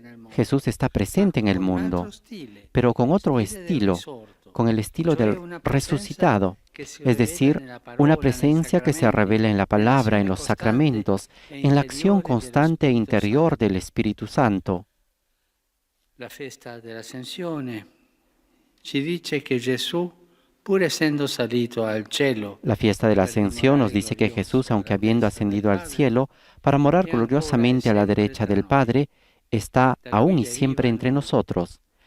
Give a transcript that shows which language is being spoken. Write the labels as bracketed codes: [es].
[es] Jesús está presente en el mundo, pero con otro estilo, con el estilo del resucitado, es decir, una presencia que se revela en la palabra, en los sacramentos, en la acción constante e interior del Espíritu Santo. [it] La festa dell'Ascensione ci dice che Gesù, pur essendo salito al cielo, [es] la fiesta de la Ascensión nos dice que Jesús, aunque habiendo ascendido al cielo para morar gloriosamente a la derecha del Padre, está aún y siempre entre nosotros.